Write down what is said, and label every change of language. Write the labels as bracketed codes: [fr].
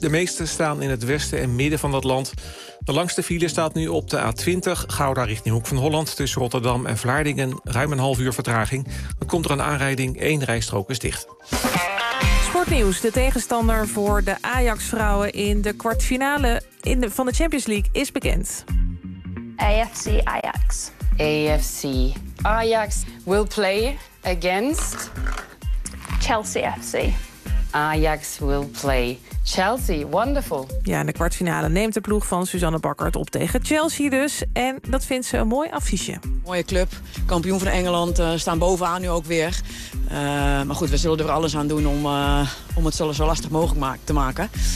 [nl] De meeste staan in het westen en midden van het land. De langste file staat nu op de A20, Gouda richting Hoek van Holland, tussen Rotterdam en Vlaardingen, ruim een half uur vertraging. Dan komt er een aanrijding, 1 rijstrook is dicht. Sportnieuws, de tegenstander voor de Ajax-vrouwen in de kwartfinale van de Champions League is bekend. [en] AFC Ajax. AFC Ajax will play against Chelsea FC. Ajax will play Chelsea. Wonderful. [nl] Ja, in de kwartfinale neemt de ploeg van Suzanne Bakker op tegen Chelsea dus. En dat vindt ze een mooi affiche. Mooie club. Kampioen van Engeland. Staan bovenaan nu ook weer. Maar goed, we zullen er alles aan doen om het zo lastig mogelijk te maken.